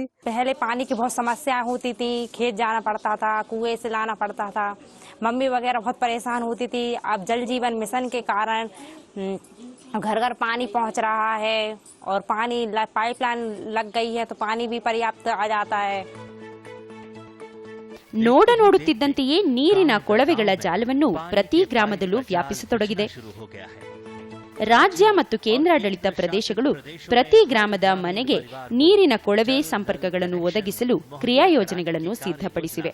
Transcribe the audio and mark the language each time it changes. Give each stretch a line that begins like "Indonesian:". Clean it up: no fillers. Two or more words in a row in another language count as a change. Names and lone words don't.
Hindi: पहले पानी की बहुत समस्या होती थी, खेत जाना पड़ता था, कुएं से लाना पड़ता था, मम्मी वगैरह बहुत परेशान होती थी। अब जल जीवन मिशन के कारण घर घर पानी पहुंच रहा है और पानी पाइपलाइन लग गई है तो पानी भी पर्याप्त आ जाता है।
Kannada: ನೋಡುತ್ತಿದ್ದಂತೆಯೇ ನೀರಿನ ಕೊಳವೆಗಳ ಜಾಲವನ್ನು ಪ್ರತಿ ಗ್ರಾಮದಲ್ಲೂ ವ್ಯಾಪಿಸತೊಡಗಿದೆ. ರಾಜ್ಯ ಮತ್ತು ಕೇಂದ್ರಾಡಳಿತ ಪ್ರದೇಶಗಳು ಪ್ರತಿ ಗ್ರಾಮದ ಮನೆಗೆ ನೀರಿನ ಕೊಳವೆ ಸಂಪರ್ಕಗಳನ್ನು ಒದಗಿಸಲು ಕ್ರಿಯಾಯೋಜನೆಗಳನ್ನು ಸಿದ್ಧಪಡಿಸಿವೆ.